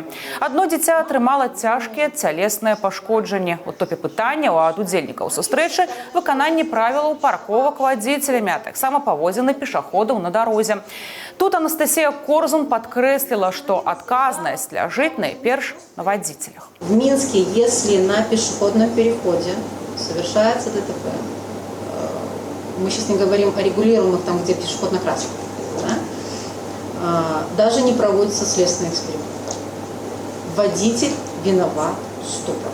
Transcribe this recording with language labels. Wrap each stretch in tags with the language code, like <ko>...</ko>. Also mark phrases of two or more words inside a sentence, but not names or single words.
<be>Адно дзіця атрымала цяжкія цялесныя пашкоджанні. У топе пытанняў ад удзельнікаў сустрэчы выкананне правілаў парковак водителями, а таксама паводзіны пешаходаў на дарозе.</be> <ru>Тут Анастасия Корзун подкреслила, что отказность ляжит найперш на водителях. В Минске, если на пешеходном переходе совершается ДТП, мы сейчас не говорим о регулируемых, там, где пешеход на красном, да? Даже не проводится следственный эксперимент. Водитель виноват 100%.</ru>